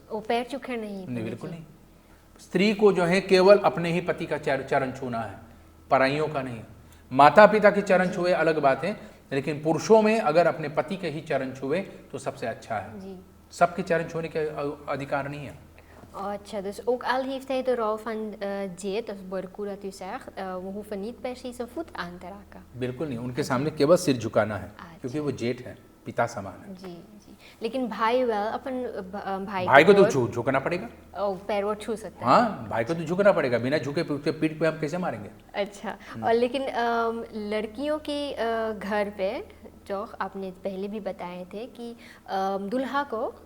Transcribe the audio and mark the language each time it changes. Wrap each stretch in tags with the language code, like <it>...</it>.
<hi>वो पैर चुखे नहीं? नहीं, बिल्कुल नहीं। स्त्री को जो है केवल अपने ही पति का चरण छूना है, पराइयों का नहीं। माता पिता के चरण छुए अलग बात है, लेकिन पुरुषों में अगर अपने पति के ही चरण छुए तो सबसे अच्छा है। जी। सबके चरण छूने के अधिकार नहीं है।</hi> <nl>अच्छा, dus ook al heeft hij de rol van jeet of barku dat u zegt, we hoeven niet per se zijn voet aan te raken.</nl> <hi>बिल्कुल नहीं, उनके सामने केवल सिर झुकाना है, क्योंकि वो जेठ है, पिता समान है। जी जी, लेकिन भाई वेल अपन भाई को तो झुकना पड़ेगा। पैर वो छू सकता है। हाँ, भाई को तो झुकना पड़ेगा, बिना झुके उसके पीठ पे हम कैसे मारेंगे? अच्छा, और लेकिन लड़कियों के घर पे जो आपने पहले भी बताए थे कि दूल्हा को</hi>